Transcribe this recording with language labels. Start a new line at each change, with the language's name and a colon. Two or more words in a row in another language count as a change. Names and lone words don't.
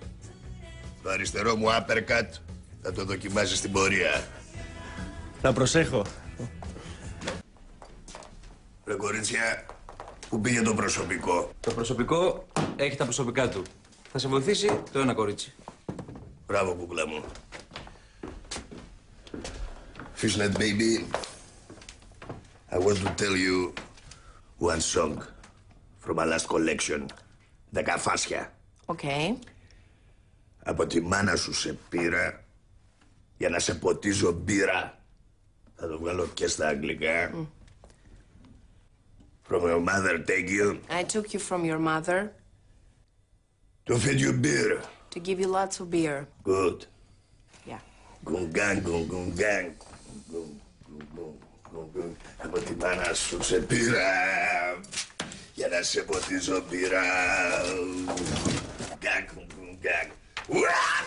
Greek: Το αριστερό μου uppercut θα το δοκιμάσει στην πορεία. Θα προσέχω. Ρε κορίτσια, πού πήγε το προσωπικό? Το προσωπικό έχει τα προσωπικά του. Θα σε βοηθήσει το ένα κορίτσι. Μπράβο, κούκλα μου.
English: Fishnet baby, I want to tell you one song from my last collection.
Greek: 10 φάσια. Οκ. Από τη μάνα σου σε πήρα για να σε ποτίζω μπύρα. Θα το βγάλω και στα αγγλικά.
English: From your mother take you I took you from your mother to feed you beer. to give you lots of beer. Good. Yeah. Γκουγγάν, γκουγγάν.
Greek: Από τη μάνα σου σε πήρα για να σε ποτίζω μπύρα. Γκάκ, γκάκ.